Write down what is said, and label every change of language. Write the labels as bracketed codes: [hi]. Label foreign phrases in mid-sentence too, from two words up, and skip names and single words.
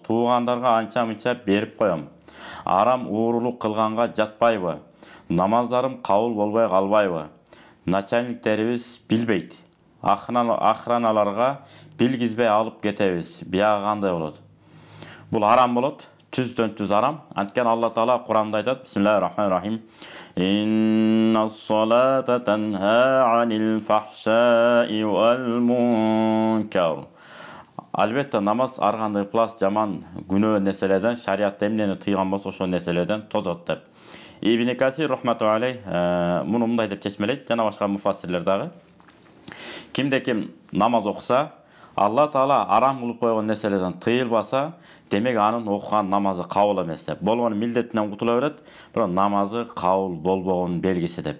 [ky] Туугандарга анча-мынча берип коем. Арам уурулук кылганга жатпайбы? Намаздарым кабыл болбой калбайбы? Начальниктерибиз билбейт. Охраналарга билгизбей алып кетебиз. Биягы кандай болот? Бул арам болот. 100-100 арам. Анткени Алла Таала Куранда айтат: [ar] بسم الله الرحمن الرحيم. إن الصلاة تنهى عن الفحشاء والمنكر. [ky] Албетте намаз ар кандай плас жаман күнөө нерселерден, шариатта эмнени тыйган болсо ошол нерселерден тозот деп. Ибн Касир [ar] رحمة الله عليه [ky] муну мындай деп чечмелейт, жана башка муфассирлер дагы. Кимде ким намаз окуса, Алла Таала арам кылып койгон нерселерден тыйылбаса, демек анын окуган намазы кабыл эмес деп. Болгон милдетинен кутула берет, бирок намазы кабыл болбогонун белгиси деп.